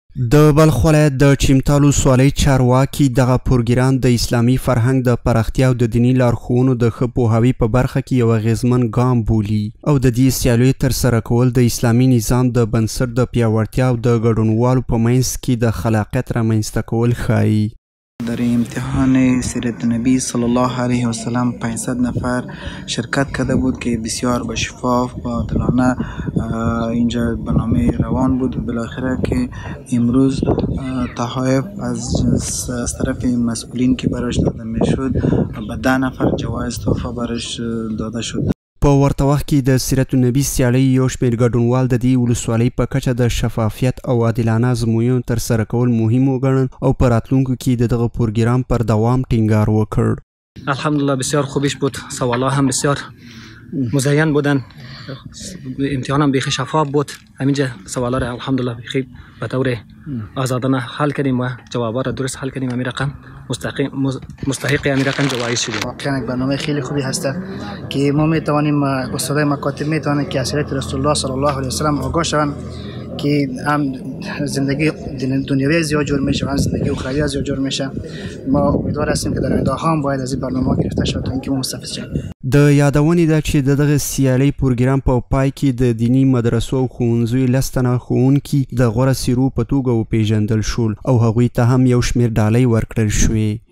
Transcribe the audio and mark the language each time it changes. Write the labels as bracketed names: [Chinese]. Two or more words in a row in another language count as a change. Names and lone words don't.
[Pashto] د بلخ ولایت د چمتال ولسوالۍ چارواکي دغه پروګرام د اسلامي فرهنګ د پراختیا او د دیني لارښوونو د ښه پوهاوي په برخه کې یو اغیزمن ګام بولي او د دې سیالیو ترسره کول د اسلامي نظام د بنسټ د پیاوړتیا او د ګډونوالو په منځ کې د خلاقیت رامنځته کول ښایي. [Persian] در امتحان سیرت نبی [Arabic] صلی الله علیه و سلم [Persian] 500 نفر شرکت کرده بود که بسیار با شفاف و عادلانه اینجا برنامه روان بود و بالاخره که امروز تحایف از طرف مسئولین که براش داده میشد به 10 نفر جوایز تحفه براش داده شد. [Pashto] په ورته وخت کې د سیرت النبي سیالۍ یو شمېر ګډونوال د دې ولسوالۍ په کچه د شفافیت او عادلانه ازموینو ترسره کول مهم وګڼل او په راتلونکو کې د دغه پروګرام پر دوام ټینګار وکړ. [Persian] الحمدلله بسیار خوبیش بود، سوالا هم بسیار مزین بودن، امتحان هم بیخی شفاف بود. همینجا سوالا را الحمدلله بیخی به طور آزادانه حل کردیم و جوابات را درست حل کردیم. همین رقم مستحق همین رقم جوایز شدیم. واقعا یک برنامه خیلی خوبی هست که ما میتوانیم استادای مکاتب میتوانند که از سیرت رسول الله [Arabic] صلی الله علیه و سلم [Persian] آگاه شوند که هم زندگی دنیوی زیاد جور میشه و هم زندگی اخروی زیاد جور میشه. ما امیدوار هستیم که در آینده هم باید از این برنامه گرفته شود تا اینکه ما مستفید شویم. [Pashto] د یادونې ده چې دغه سیالۍ پروګرام په پای کې د دیني مدرسو او ښوونځیو 10 تنه ښوونکي د غوره څیرو په توګه وپېژندل شول او هغوی ته هم یو شمېر ډالۍ ورکړل شوې.